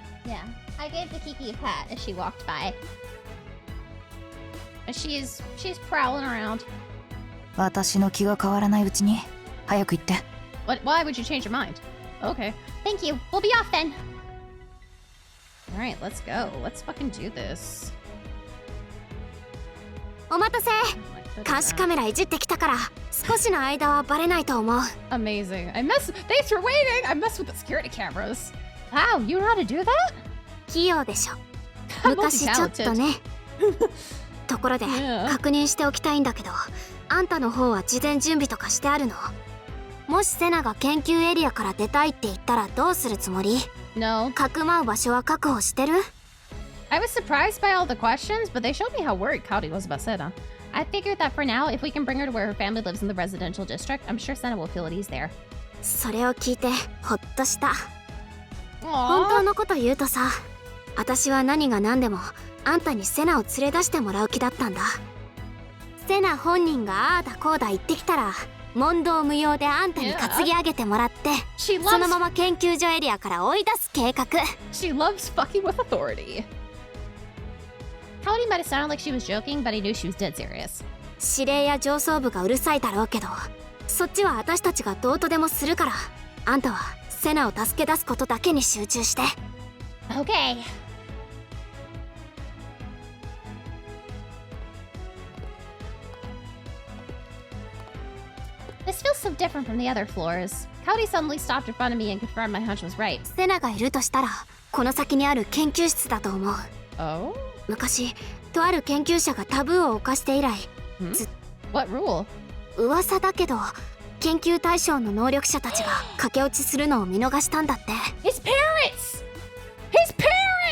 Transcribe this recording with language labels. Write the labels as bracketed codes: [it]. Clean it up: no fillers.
[en] Yeah, I gave the Kiki a pat as she walked by. She's prowling around. [ja] 私の気が変わらないうちに早く行って。 [en] Why would you change your mind? Okay. Thank you. We'll be off then. All right, let's go. Let's fucking do this. [ja] お待たせ。監視カメラいじってきたから少しの間はバレないと思う。 [en] Amazing. Thanks for waiting. I messed with the security cameras. Wow, you know how to do that? [ja] 器用でしょ。昔ちょっとね。ところで確認しておきたいんだけど、あんたの方は事前準備とかしてあるの？もしセナが研究エリアから出たいって言ったらどうするつもり？ [en] No. [ja] かくまう場所は確保してる？ [en] I was surprised by all the questions, but they showed me how worried Cody was about Senna. I figured that for now, if we can bring her to where her family lives in the residential district, I'm sure Senna will feel at ease there. [ja] それを聞いてほっとした。本当のこと言うとさ、私は何が何でもあんたにセナを連れ出してもらう気だったんだ。セナ本人がああだこうだ言ってきたら問答無用であんたに担ぎ上げてもらって、そのまま研究所エリアから追い出す計画。 [en] She loves fucking with authority. Cody might have sounded like she was joking, but I knew she was dead serious. [ja] 指令や上層部がうるさいだろうけど、そっちは私たちがどうとでもするから、あんたはセナを助け出すことだけに集中して。 [en] Okay. This feels so different from the other floors. Cody suddenly stopped in front of me and confirmed my hunch was right. [ja] セナがいるとしたら、この先にある研究室だと思う。 [en] Oh? [ja] 昔、とある研究者がタブーを犯して以来、 [en] What rule? [ja] 噂だけど、研究対象の能力者たちが駆け落ちするのを見逃したんだって。 [en] His parents! His parents!